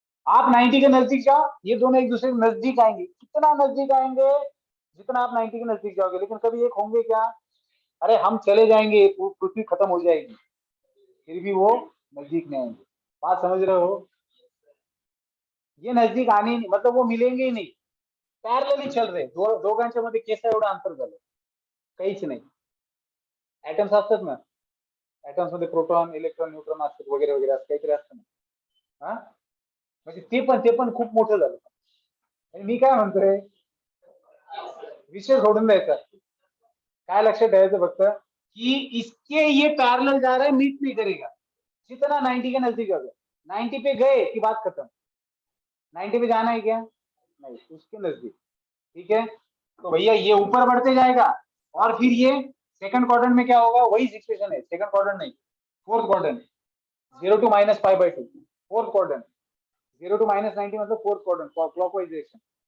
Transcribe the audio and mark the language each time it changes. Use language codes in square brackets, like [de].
[hi] आप 90 के नजदीक जाओ, ये दोनों एक दूसरे के नजदीक आएंगे। कितना नजदीक आएंगे? जितना आप 90 के नजदीक जाओगे, लेकिन कभी एक होंगे क्या? अरे हम चले जाएंगे, पृथ्वी खत्म हो जाएगी, फिर भी वो नजदीक नहीं आएंगे। बात समझ रहे हो? ये नजदीक आने ही नहीं, मतलब वो मिलेंगे ही नहीं। [mr] पॅरलली [hi] चल रहे, [mr] दोघांच्या मध्ये केसा एवढं अंतर झालं, काहीच नाही. ऍटम्स असतात ना, ऍटम्स मध्ये प्रोटॉन, इलेक्ट्रॉन, न्यूट्रॉन असतात, वगैरे वगैरे असं काहीतरी असतं ना. हा, म्हणजे ते पण खूप मोठं झालं. आणि मी काय म्हणतोय, विषय सोडून द्यायचा, काय लक्षात ठेवायचं फक्त कि [hi] इसके ये पैरेलल जा रहा है, मीट नहीं करेगा। जितना 90 के नजदीक होगा, 90 पे गए कि बात खत्म। 90 पे जाना है क्या? नहीं, उसके नजदीक। ठीक है, तो भैया ये ऊपर बढ़ते जाएगा और फिर ये सेकंड क्वाड्रेंट में क्या होगा, वही सिचुएशन है, सेकंड क्वाड्रेंट नहीं, fourth quadrant, 0 to -π/2, fourth quadrant, 0 to -90 मतलब फोर्थ क्वाड्रेंट, क्लॉकवाइज डायरेक्शन।